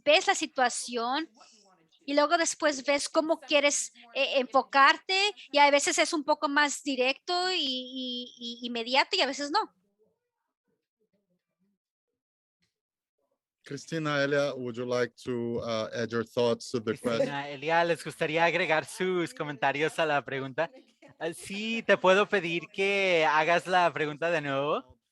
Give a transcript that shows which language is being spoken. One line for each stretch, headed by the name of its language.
Spanish: Ves la situación y luego después ves cómo quieres enfocarte, y a veces es un poco más directo y inmediato, y a veces no.
English: Christina, Elia, would you like to add your thoughts to the question?
Spanish: Cristina, Elia, ¿les gustaría agregar sus comentarios a la pregunta? Sí, te puedo pedir que hagas la pregunta de nuevo.